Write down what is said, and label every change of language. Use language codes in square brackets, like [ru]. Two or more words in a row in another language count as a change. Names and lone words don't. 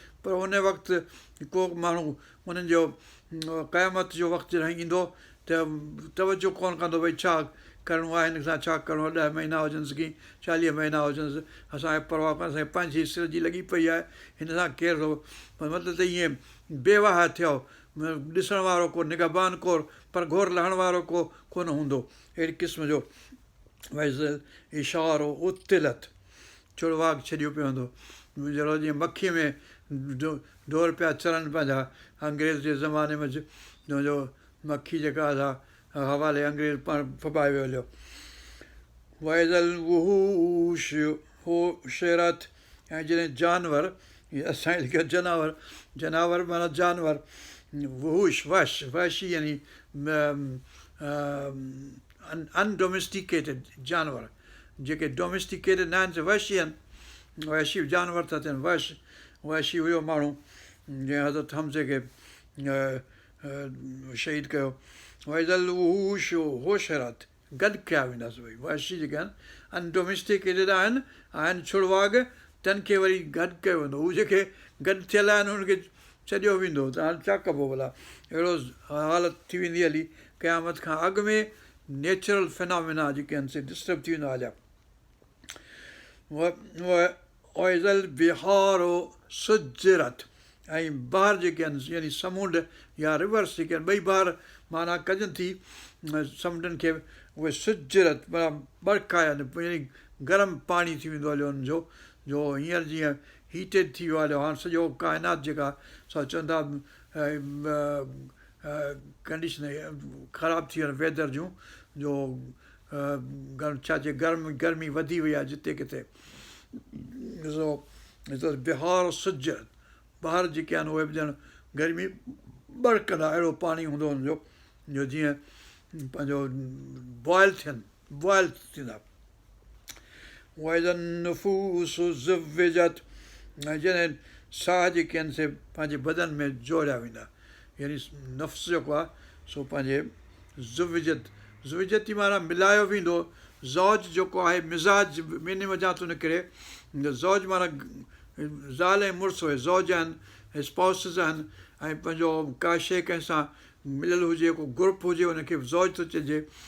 [sd] پر ان وقت ڪو به ماڻهو انهن جو، م، قيامت جو وقت جڏهن ايندو، ته توجه ڪونه ڪندو، ڀئي، ڇا ڪرڻو آهي، هن سان ڇا ڪرڻو آهي، ڏهه مهينا هجنس ڪي چاليهه مهينا هجنس، اسان کي پرواهه ڪونه، اسان کي پنهنجي سر جي لڳي پئي آهي، هن سان ڪير ٿو، مطلب، ته ايئن بيواهه ٿيو، م، ڏسڻ وارو ڪو، نگهبان ڪو، پر گهور لهڻ وارو ڪو ڪونه هوندو، اهڙي قسم جو. [ar] وَإِذَا الْإِشَارُ عُطِّلَتْ، [sd] ڇڙواگ ڇڏيو پيو هوندو، جهڙو جيئن مکيءَ ۾ ڊو-، ڊور پيا چرن پنهنجا انگريز جي زماني ۾، جو، جو مکي جيڪا آهي، سا حوالي انگريز پاڻ ڦٻائي ويو هليو. [ar] وَإِذَا الْوُحُوشُ حُشِرَتْ، [sd] ۽ جڏهن جانور، اهي اسان جي جانور، جانور معنيٰ جانور، وحوش، وحش، وحشي يعني، م، ام، ان-، انڊوميسٽيڪيٽيڊ جانور، جيڪي ڊوميسٽيڪيٽيڊ نه آهن، سي وحشي آهن، وحشي جانور ٿا ٿين، وحش، وحشي هيو ماڻهو، جنهن حضرت حمزي کي، ا، ا، شهيد ڪيو. [ar] وَإِذَا الْوُحُوشُ حُشِرَتْ، [sd] گڏ ڪيا ويندس ڀئي، وحشي جيڪي آهن، انڊوميسٽيڪيٽيڊ آهن، آهن ڇڙواگ، تن کي وري گڏ ڪيو ويندو. هو جيڪي گڏ ٿيل آهن، انهن کي ڇڏيو ويندو، ته هاڻي ڇا ڪبو ڀلا؟ اهڙو حالت ٿي ويندي هلي قيامت کان اڳ ۾، [en] natural phenomena [sd] جيڪي آهن، سي ڊسٽرب ٿي ويندا هليا. و-، و-، [ar] وَإِذَا الْبِحَارُ سُجِّرَتْ، [sd] ۽ بحر جيڪي آهن، يعني سمنڊ يا رورس جيڪي آهن، ٻئي بحر معنيٰ ڪجن ٿي، م، سمنڊن کي، اهي سُجِّرَتْ، معنيٰ ٻرڪايا آهن، يعني گرم پاڻي ٿي ويندو هليو انهن جو، جو هينئر جيئن هيٽيڊ ٿي ويو هليو، هاڻي سڄو ڪائنات جيڪا، سو چوندا، ا، ا، ا، ڪنڊيشن خراب ٿي ويون ويدر جون، جو، ا، گرم، ڇا چئي، گرم، گرمي وڌي وئي آهي جتي ڪٿي. ڏسو، ڏسو، [ar] بحار سُجِّرَتْ، [sd] بحر جيڪي آهن، اهي به ڄڻ گرمي ٻرڪندا، اهڙو پاڻي هوندو هنجو، جو جيئن پنهنجو بوائل ٿين، بوائل ٿيندا. [ar] وَإِذَا النُّفُوسُ زُوِّجَتْ، [sd] ۽ جڏهن ساهه جيڪي آهن، سي پنهنجي بدن ۾ جوڙيا ويندا، يعني نفس جيڪو آهي، سو پنهنجي زُوِجَت، زُوِجَت جي معنيٰ ملايو ويندو. زوج جيڪو آهي، مزاج ٻنهي وجهه تون نڪري، زوج معنيٰ زال ۽ مڙس اهي زوج آهن، اسپائوسز آهن، ۽ پنهنجو ڪا شيءِ ڪنهن سان مليل هجي، ڪو گروپ هجي، هنکي زوج ٿو چئجي.